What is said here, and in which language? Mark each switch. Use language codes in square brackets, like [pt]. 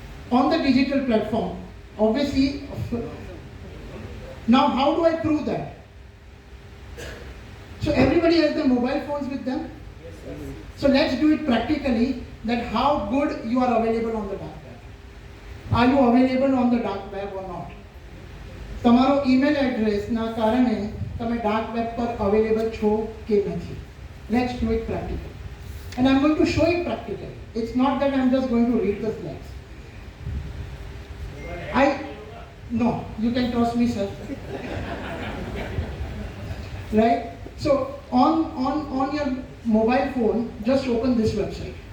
[en] On the digital platform, obviously. Now, how do I prove that? So everybody has their mobile phones with them. So let's do it practically, that how good you are available on the dark web. Are you available on the dark web or not? [gu] તમારો email address ના કારણે તમે dark web પર available છો કે નથી. [en] Let's do it practically. And I'm going to show it practically. It's not that I'm just going to read the slides. No, you can trust me, sir. Right? So on your mobile phone, just open this website.